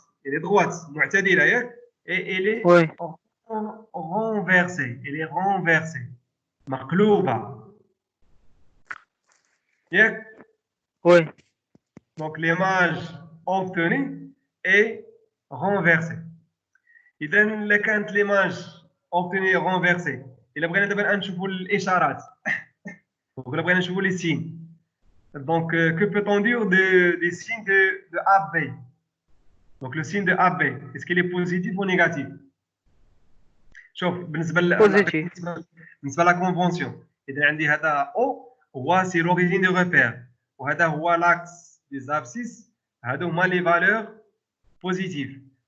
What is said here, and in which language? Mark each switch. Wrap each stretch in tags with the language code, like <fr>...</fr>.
<fr>Il est droite, معتدلة ياك؟ et elle est renversée. Elle est renversée. مقلوبة.</fr> <en>Yeah.</en> <fr>Oui. Donc l'image obtenue est renversée.</fr> <ar>إذا إلا كانت l'image obtenue renversée، إلا بغينا دابا نشوفوا الإشارات، ولا بغينا نشوفوا les signes.</ar> <fr>Donc que peut-on dire des signes de AB? Donc le signe de AB, est-ce qu'il est positif ou négatif? شوف بالنسبة لا convention، إذا عندي هذا O هو c'est l'origine du repère، وهذا هو l'axe des abscisses، هادو هما les valeurs positives.</fr>